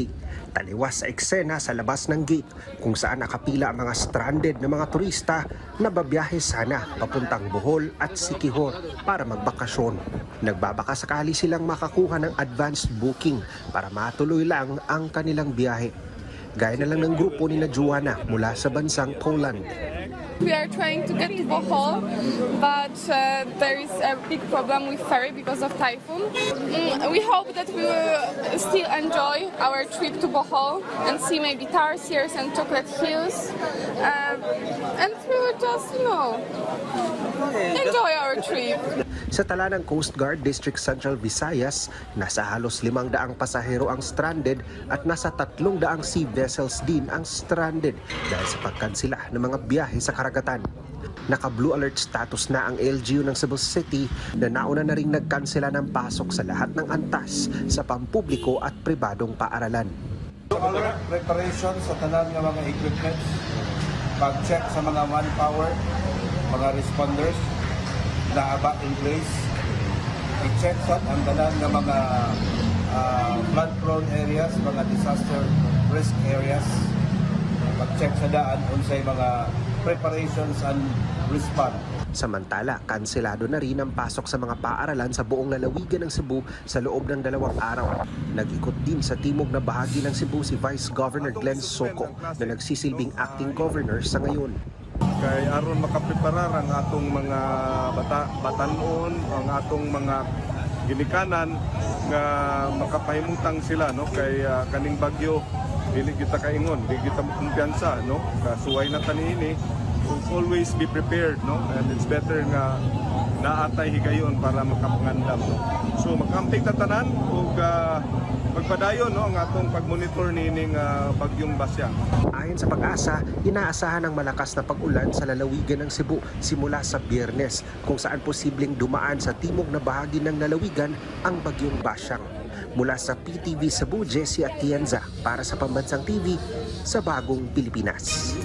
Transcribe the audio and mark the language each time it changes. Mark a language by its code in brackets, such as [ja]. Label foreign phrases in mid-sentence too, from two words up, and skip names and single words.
[tl] Taliwas sa eksena sa labas ng gate kung saan nakapila ang mga stranded na mga turista na babiyahe sana papuntang Bohol at Siquijor para magbakasyon. Nagbabaka sakali silang makakuha ng advanced booking para matuloy lang ang kanilang biyahe. Gaya na lang ng grupo ni Joanna mula sa bansang Poland. [en] We are trying to get to Bohol, but there is a big problem with ferry because of typhoon. We hope that we will still enjoy our trip to Bohol and see maybe tarsiers and chocolate hills. And we will just, enjoy our trip. [tl] Sa tala ng Coast Guard District Central Visayas, nasa halos 500 pasahero ang stranded at nasa 300 [en] sea vessels [tl] din ang stranded dahil sa pagkansela ng mga biyahe sa karagatan. Naka- [en] blue alert status [tl] na ang LGU ng Cebu City na nauna na ring nagkansela ng pasok sa lahat ng antas sa pampubliko at pribadong paaralan. [en] Alert preparation [ceb] sa tanan ng mga equipment, pag-check sa mga manpower, mga responders, na [en] back in place, [ceb] i-check sa ang tanan ng mga [en] flood-prone areas, [ceb] mga [en] disaster risk areas, [ceb] pag-check sa daan unsay mga [en] preparations and response. [tl] Samantala, kanselado na rin ang pasok sa mga paaralan sa buong lalawigan ng Cebu sa loob ng 2 araw. Nag-ikot din sa timog na bahagi ng Cebu si Vice Governor Glenn Soco na nagsisilbing [en] acting governor [tl] sa ngayon. [ceb] Kay aron makapreparar ang atong mga batanon, ang atong mga ginikanan nga makapahimutang sila kay kaning bagyo dili kita kaingon, dili kita kumpiyansa kasuway na taniini. [en] Always be prepared and it's better [ceb] nga naatay higayon para makapangandam so makamping tatanan ug magpadayon ang atong pagmonitor nining bagyong Basyang. [tl] Ayon sa Pag-asa, inaasahan ang malakas na pag-ulan sa lalawigan ng Cebu simula sa Biyernes kung saan posibleng dumaan sa timog na bahagi ng lalawigan ang bagyong Basyang. Mula sa PTV Cebu, Jessie Atienza para sa Pambansang TV sa Bagong Pilipinas.